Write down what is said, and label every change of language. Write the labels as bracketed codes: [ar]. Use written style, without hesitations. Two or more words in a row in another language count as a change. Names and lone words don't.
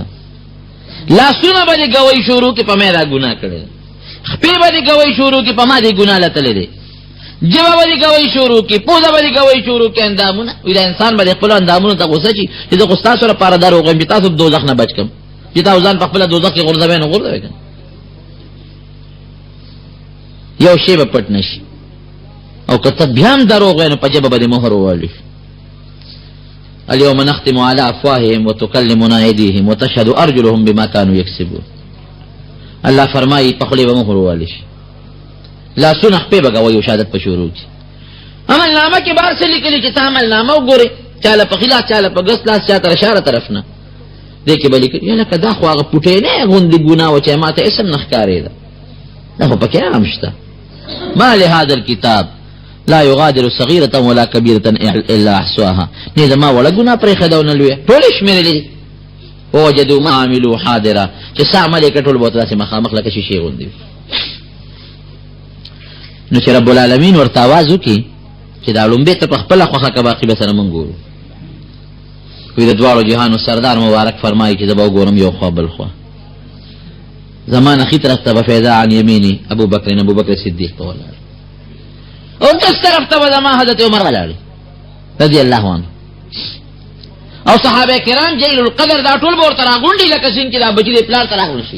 [ps] لاسونه به دې ګوی شروع کړي په ما دا ګناه کړې ده، خپې به دې ګوی شروع کړي په ما دې ګناه لتلې دی، جبه به دې ګوی شروع کړي، پوزه به دې ګوی شروع کړي، اندامونه. وایي دا انسان به دې خپلو اندامونو ته غوسه شي چې زه خو ستاسو لپاره دروغ وایم چې تاسو دوزخ نه بچ کړم، چې تاسو ځان په خپله دوزخ کې غورځوئ نو غورځوئ که یو شی به پټ نه شي. او که ته بیا هم دروغ وایې نو په ژبه به دې مهر ووهلی شي. [ar] اليوم نختم على افواههم وتكلمنا ايديهم وتشهد ارجلهم بما كانوا يكسبون. [ps] الله فرمایي په خولې به مهر ووهلی شي، لاسونه خپې به کوي او شهادت په شروع کړي. عملنامه کې بهر څه لیکلي چې ته عملنامه وګورې، چاله په خلاف، چاله په ګس لاس، چا تر اشاره طرف نه، دې کې به لیکلي یا لکه دا خو هغه پوټینۍ غوندې ګناه وه چې ما ته اسم نه ښکارېده، دا خو پکې هم شته. [ar] ما لهذا الكتاب لا يغادر صغيرة ولا كبيرة إلا أحصاها. [ps] نه زما ولا ګناه پرېښې ده او نه لویه، ټول یې شمېرلي دي. [ar] ووجدوا ما عملوا حاضرا، [ps] چې څه عمل یې کړ ټول به ورته داسې مخامخ لکه شیشې غوندې وي. نو چې رب العالمین ورته آواز وکړي چې دا لومبې ته په خپله خوښه که باقي به سره مونږ ګورو. وایي د دواړو جهانو سردار مبارک فرمایي چې زه به وګورم یو خوا بل خوا. زما نه ښي طرف ته به [ar] فیضا عن یمیني [ps] ابوبکر صدیق ته ولاړ، او دس طرف ته به زما حضرت عمر ولاړ [ar] رضی الله عنه، [ps] او صحابه کرام جلیل القدر دا ټول به ورته راغونډي لکه څنګه چې دا بچي د پلار ته راغونډ شي.